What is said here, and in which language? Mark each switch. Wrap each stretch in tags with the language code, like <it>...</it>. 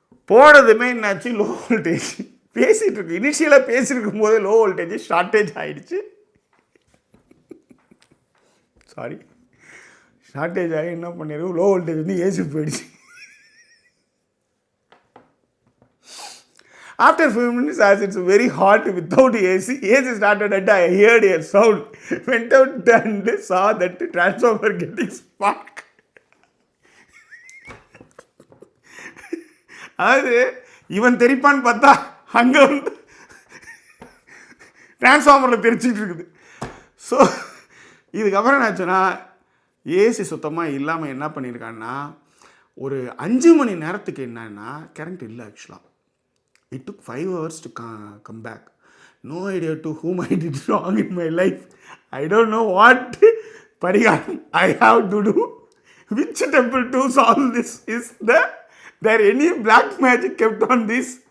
<ta>போனதுமே என்னாச்சு, low voltage பேசிகிட்டு இருக்கு. இனிஷியலாக பேசியிருக்கும் போதே லோ வோல்டேஜ் ஷார்ட்டேஜ் ஆகிடுச்சு. ஷார்ட்டேஜ் ஆகி என்ன பண்ணிருக்கு, லோ வோல்டேஜ் வந்து ஏசி போயிடுச்சு.</ta> <en>After a few minutes, as it's very hot without AC started and I heard a sound. Went out and saw that transformer getting spark.</en> <ta>அதாவது இவன் தெரிப்பான்னு பார்த்தா அங்கே வந்து டிரான்ஸ்ஃபார்மரில் தெரிச்சிட்டு இருக்குது. ஸோ இதுக்கப்புறம் என்னாச்சுன்னா, ஏசி சுத்தமாக இல்லாமல் என்ன பண்ணியிருக்கான்னா, ஒரு 5 மணி நேரத்துக்கு என்னன்னா கரண்ட் இல்லை.</ta> <en>ஆக்சுவலாக it took 5 hours to come back. No idea to whom I did wrong in my life. I don't know what parigaram I have to do. Which temple to solve this? Is there any black magic kept on this?</en>